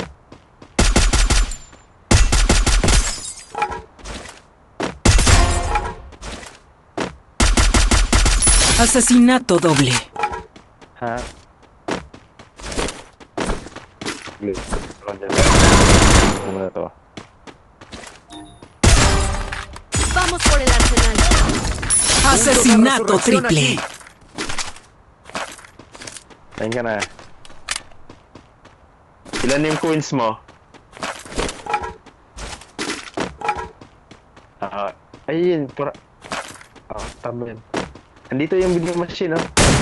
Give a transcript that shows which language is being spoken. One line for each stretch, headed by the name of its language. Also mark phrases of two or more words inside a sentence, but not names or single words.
Spanish: Asesinato doble.
Filipino: Ha? Please. Ano na to?
Spanish: Vamos por el arsenal. Asesinato triple.
Filipino: Ayun ka na. Ilan yung coins mo? Ayun. Tama yan. Andito yung
English: vending machine,
Filipino: oh.